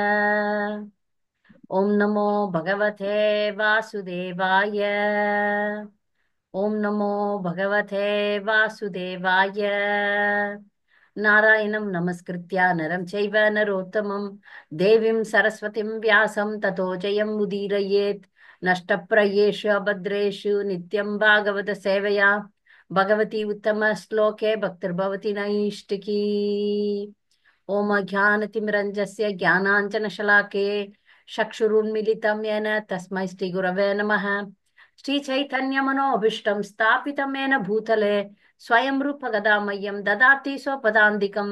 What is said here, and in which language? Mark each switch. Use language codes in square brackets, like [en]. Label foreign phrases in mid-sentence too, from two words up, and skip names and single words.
[sa] ॐ नमो भगवते वासुदेवाय. ॐ नमो भगवते वासुदेवाय. नारायणं नमस्कृत्य नरं चैव नरोत्तमं देवीं सरस्वतीं व्यासं ततो जयं उदीरयेत्. नष्टप्रायेषु अभद्रेषु नित्यं भागवत सेवया भगवती उत्तम श्लोके भक्तिर्भवति नैष्टिकी। ओम ज्ञानतिमिरञ्जस्य ज्ञानाञ्जनशलाके चक्षुरुन्मिलितं येन तस्मै श्रीगुरवे नमः। श्रीचैतन्यमनोभीष्टं स्थापितं येन भूतले स्वयं रूपगदामह्यं ददाति स्वपदान्तिकम्।